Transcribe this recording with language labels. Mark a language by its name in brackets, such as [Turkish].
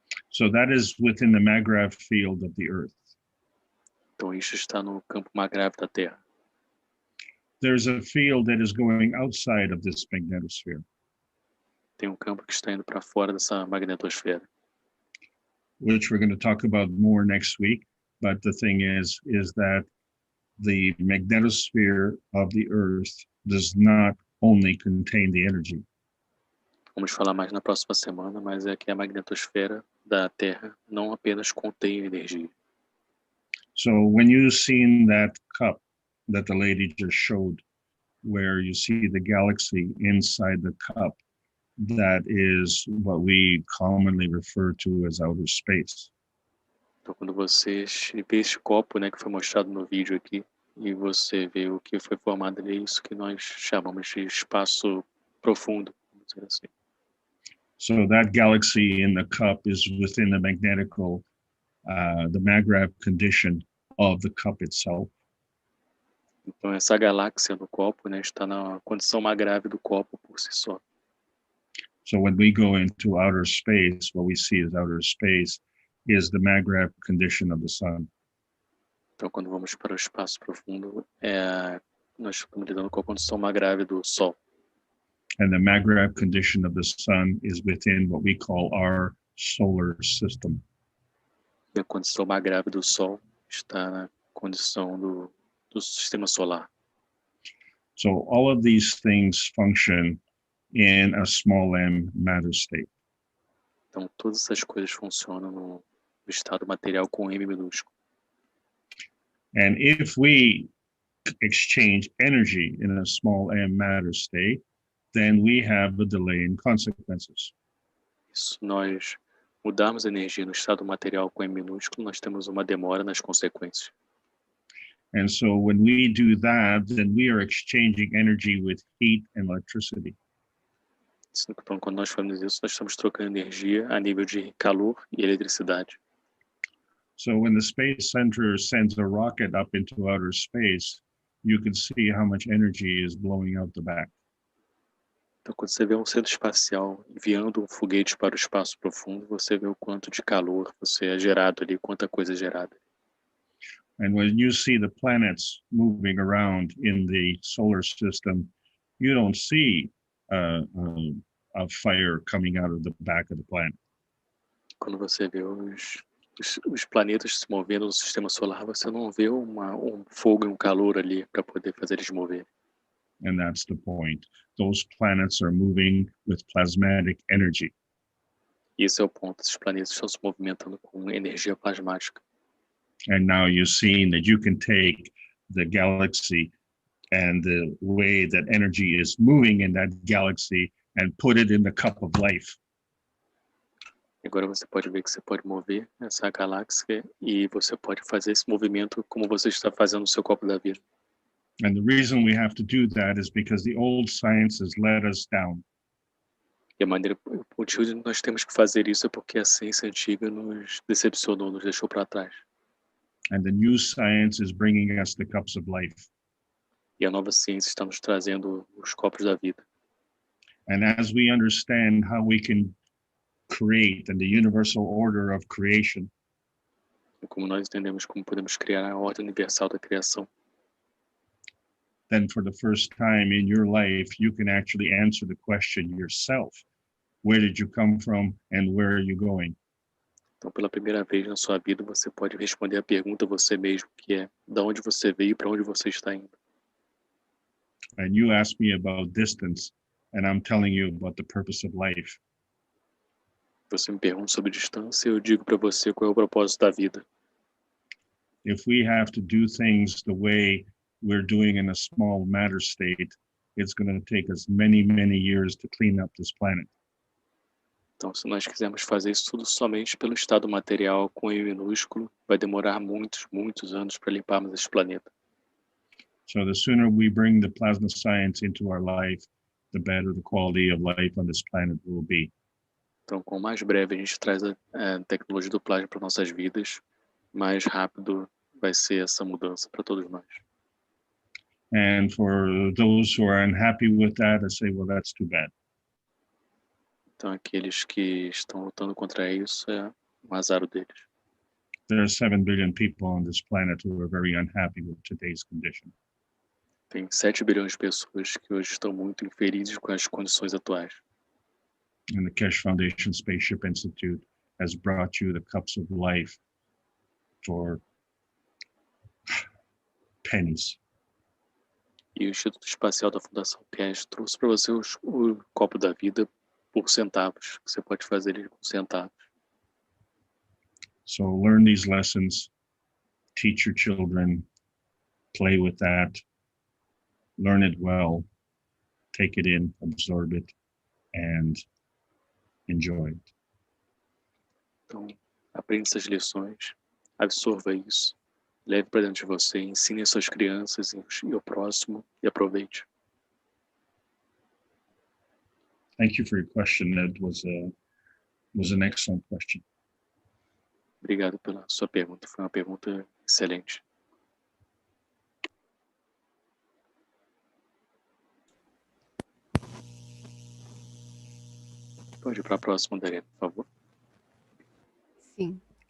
[English] so that is within the maggrav field of the Earth. [Portuguese] Então isso está no campo magnético da Terra. [English] there's a field that is going outside of this magnetosphere. [Portuguese] Tem campo que está indo para fora dessa magnetosfera. [English] Which we're going to talk about more next week. But the thing is that the magnetosphere of the Earth does not only contain the energy. [Portuguese] Vamos falar mais na próxima semana, mas é que a magnetosfera da Terra não apenas contém energia. [English] So when you seen that cup that the lady just showed, where you see the galaxy inside the cup, that is what we commonly refer to as outer space. [Portuguese] Então, quando você vê este copo, né, que foi mostrado no vídeo aqui, e você vê o que foi formado ali, é isso que nós chamamos de espaço profundo, vamos dizer assim. [English] So that galaxy in the cup is within the the magravity condition of the cup itself. [Portuguese] Então, essa galáxia no copo, né, está na condição magrável do copo por si só. [English] So when we go into outer space, what we see as outer space is the magravity condition of the sun. [Portuguese] Então, quando vamos para o espaço profundo, nós estamos lidando com a condição magrável do Sol. [English] And the magravity condition of the sun is within what we call our solar system. [Portuguese] E a condição magrável do Sol está na condição do sistema solar. [English] So all of these things function in a small m matter state. [Portuguese] Então, todas essas coisas funcionam no estado material com M minúsculo. [English] And if we exchange energy in a small m matter state, then we have a delay in consequences. [Portuguese] Se nós mudarmos a energia no estado material com M minúsculo, nós temos uma demora nas consequências. [English] And so when we do that, then we are exchanging energy with heat and electricity. [Portuguese] Então, quando nós fazemos isso, nós estamos trocando energia a nível de calor e eletricidade. [English] So when the Space Center sends a rocket up into outer space, you can see how much energy is blowing out the back. [Portuguese] Então, quando você vê um centro espacial enviando um foguete para o espaço profundo, você vê o quanto de calor você é gerado ali, quanta coisa é gerada. [English] And when you see the planets moving around in the solar system, you don't see a fire coming out of the back of the planet. [Portuguese] Quando você vê os planetas se movendo no sistema solar, você não vê um fogo e um calor ali para poder fazer eles mover. [English] And that's the point. Those planets are moving with plasmatic energy. [Portuguese] Esse é o ponto. Esses planetas estão se movimentando com energia plasmática. [English] And now you're seeing that you can take the galaxy and the way that energy is moving in that galaxy and put it in the cup of life. [Portuguese] Agora você pode ver que você pode mover essa galáxia e você pode fazer esse movimento como você está fazendo no seu copo da vida. [English] And the reason we have to do that is because the old science has let us down. [Portuguese] E o motivo de nós temos que fazer isso é porque a ciência antiga nos decepcionou, nos deixou para trás. [English] And the new science is bringing us the cups of life. [Portuguese] E a nova ciência está nos trazendo os copos da vida. [English] And as we understand how we can create and the universal order of creation, [Portuguese] E como nós entendemos como podemos criar a ordem universal da criação, [English] then for the first time in your life, you can actually answer the question yourself. Where did you come from and where are you going? [Portuguese] então pela primeira vez na sua vida você pode responder a pergunta a você mesmo, que é: de onde você veio e para onde você está indo? [English] And you asked me about distance, and I'm telling you about the purpose of life. [Portuguese] Você me pergunta sobre distância e eu digo para você qual é o propósito da vida. [English] If we have to do things the way we're doing in a small matter state, it's going to take us many, many years to clean up this planet. [Portuguese] Então, se nós quisermos fazer isso tudo somente pelo estado material com M minúsculo, vai demorar muitos, muitos anos para limparmos esse planeta. [English] So the sooner we bring the plasma science into our life, the better the quality of life on this planet will be. [Portuguese] Então, com mais breve a gente traz a tecnologia do plasma para nossas vidas, mais rápido vai ser essa mudança para todos nós. [English] And for those who are unhappy with that, I say, well, that's too bad. [Portuguese] Então, aqueles que estão lutando contra isso, é um azar deles. [English] There are 7 billion people on this planet who are very unhappy with today's condition. [Portuguese] Tem 7 bilhões de pessoas que hoje estão muito infelizes com as condições atuais. [English] And the Keshe Foundation Spaceship Institute has brought you the cups of life for pennies. [Portuguese] E o Instituto Espacial da Fundação Keshe trouxe para você o copo da vida por centavos, que você pode fazer ele com centavos. [English] So learn these lessons, teach your children, play with that, learn it well, take it in, absorb it, and enjoy it. [Portuguese] Então, aprenda essas lições, absorva isso, leve para dentro de você, ensine as suas crianças e o próximo e aproveite. [English] Thank you for your question. That was an excellent question. [Portuguese] Obrigado pela sua pergunta, foi uma pergunta excelente. Pode ir para a próxima, Dariana, por favor. Sim.